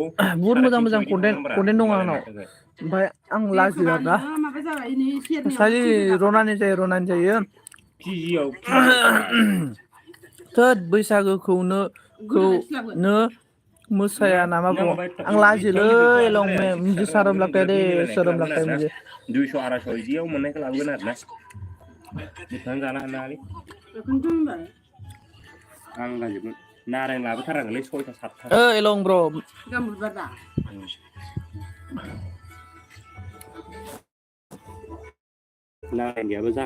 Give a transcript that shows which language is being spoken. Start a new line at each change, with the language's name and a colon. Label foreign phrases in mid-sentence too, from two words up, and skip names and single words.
Bodo: बुहुत मोजां कन्टेन्ट दं आंनाव ओमफ्राय आं लाजियो आरोना सालि रनानि जायो केजियाव थोद बैसागोखौनो मोसाया नामा बुङो आं लाजियोलै लं
Hindi: मुझे शर्म लगता है रे शर्म लगता है मुझे
Bodo: 200 250 इदियाव मोननायखौ लाबोगोन आरोना बेसेबां जानो हानाय आं लाजिगोन नारें लाबोथारांगोनलै 6टा 7टा ओइ लं ब्र गामुरबार दा नारें गैयाबो जा